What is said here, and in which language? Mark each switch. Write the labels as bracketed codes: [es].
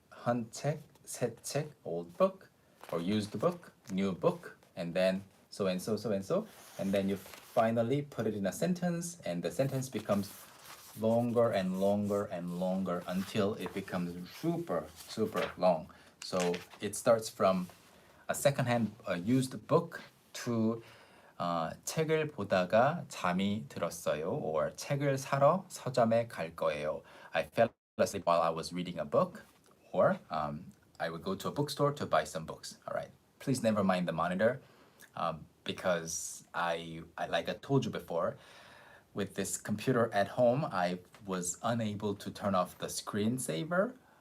[ko] 한 책, 새 책, [en] old book, or used book, new book, and then so and so, and then you finally put it in a sentence, and the sentence becomes longer and longer until it becomes super long. So it starts from a secondhand used book to [ko] 책을 보다가 잠이 들었어요. or 책을 사러 서점에 갈 거예요. [en] I fell asleep while I was reading a book. Or I would go to a bookstore to buy some books. All right. Please never mind the monitor because I like I told you before, with this computer at home, I was unable to turn off the screensaver.